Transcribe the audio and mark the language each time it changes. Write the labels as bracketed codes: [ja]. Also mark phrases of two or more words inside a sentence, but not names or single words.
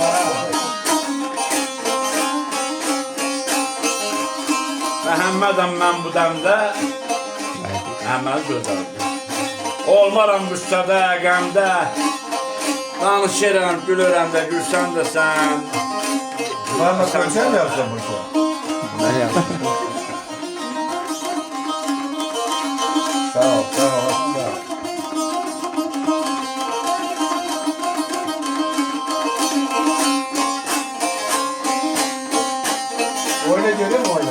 [az] Məhəmmədəm mən bu dəmdə, Məhəmməd gözəldir. Olmaram qüssədə, qəmdə, danışıram, gülürəm də, gülsən də sən. [tr] Bana sen mi yapacaksın bunu? Ben yaptım. Sağ ol, sağ ol. Sağ ol. Oyna görüyor musun oyna?